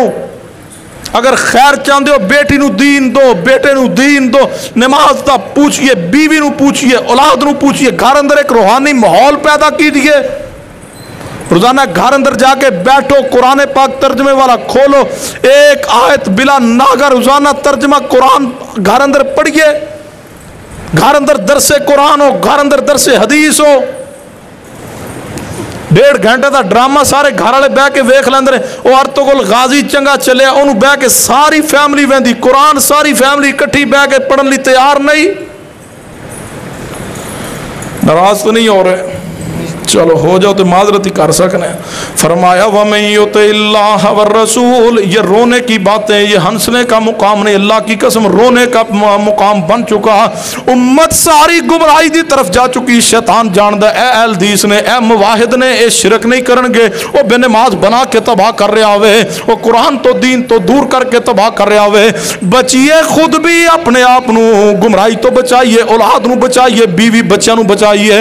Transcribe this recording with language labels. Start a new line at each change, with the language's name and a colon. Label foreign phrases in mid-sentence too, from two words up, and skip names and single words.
Punjabi: اگر خیر چاہتے ہو بیٹی نو دین دو، بیٹے نو دین دو، نماز دا پوچھئے، بیوی نو پوچھئے، اولاد نو پوچھئے، گھر اندر ایک روحانی ماحول پیدا کیجئے، روزانہ گھر اندر جا کے بیٹھو، قرآن پاک ترجمے والا کھولو، ایک آیت بلا ناغہ روزانہ ترجمہ قرآن گھر اندر پڑھئے، گھر اندر درس قرآن ہو، گھر اندر درس حدیث ہو، 1.5 گھنٹے دا ڈرامہ سارے گھر والے بہ کے ویکھ لیندے نے، او عورتوں کول غازی چنگا چلیا اونوں بہ کے ساری فیملی ویندی، قرآن ساری فیملی اکٹھی بہ کے پڑھن لئی تیار نہیں۔
Urdu: ناراض تو نہیں ہو رہے؟
Punjabi: چلو ہو جاؤ تو معذرت ہی کر سکنے۔ فرمایا
Arabic: وَمَن يُطِعِ اللَّهَ وَالرَّسُولَ،
Urdu: یہ رونے کی باتیں، یہ ہنسنے کا مقام نہیں، اللہ کی قسم رونے کا مقام بن چکا،
Punjabi: امت ساری گمراہی دی طرف جا چکی، شیطان جاندہ اے اہل حدیث نے، اے موحد نے، اے شرک نہیں کرنگے، وہ بے نماز بنا کے تباہ کر رہا ہوئے، وہ قرآن تو دین تو دور کر کے تباہ کر رہا ہوئے، بچیے خود بھی اپنے آپ نو، گمراہی تو بچائیے، اولاد نو بچائیے، بیوی بچہ نو بچائیے۔